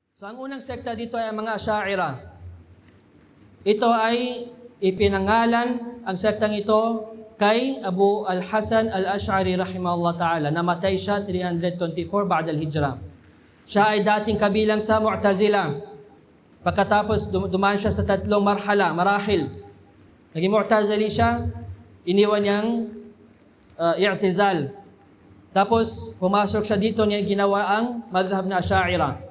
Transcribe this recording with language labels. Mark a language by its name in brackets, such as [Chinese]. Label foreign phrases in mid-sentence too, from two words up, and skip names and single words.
[Filipino] So ang unang sekta dito ay ang mga Asy'ariyah. Ito ay ipinangalan ang sektang ito kay Abu al-Hasan al-Ash'ari [Arabic] رحمه الله تعالى. [Filipino] Namatay siya 324 [Arabic] بعد الهجرة. [Filipino] Siya ay dating kabilang sa Mu'tazila. Pagkatapos dumaan siya sa tatlong marahil. Naging Mu'tazili siya, iniwan niyang i'tizal. Tapos pumasok siya dito niya ginawa ang madhhab na Asy'ariyah.